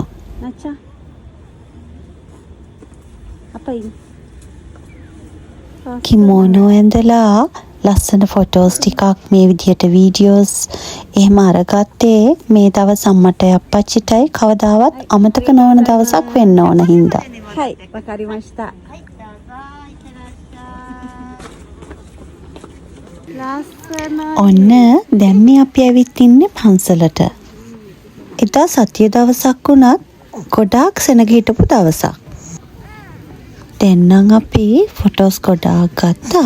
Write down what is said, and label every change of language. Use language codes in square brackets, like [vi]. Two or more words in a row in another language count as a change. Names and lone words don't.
[si] නැචා. අපයි කිමෝනෝ ඇඳලා ලස්සන ෆොටෝස් ටිකක් මේ විදිහට වීඩියෝස් එහෙම අරගත්තේ මේ දවස් අම්මටයි අප්පච්චිටයි කවදාවත් අමතක නොවන දවසක් වෙන්න ඕන හින්දා. [ja] はい、わかりました。 [si] ඔන්න දැන් මේ අපි ඇවිත් ඉන්නේ පන්සලට. එදා සතිය දවසක් වුණත් ගොඩාක් සෙනග හිටපු දවසක්. දැන් නම් අපි ෆොටෝස් ගොඩාක් ගත්තා.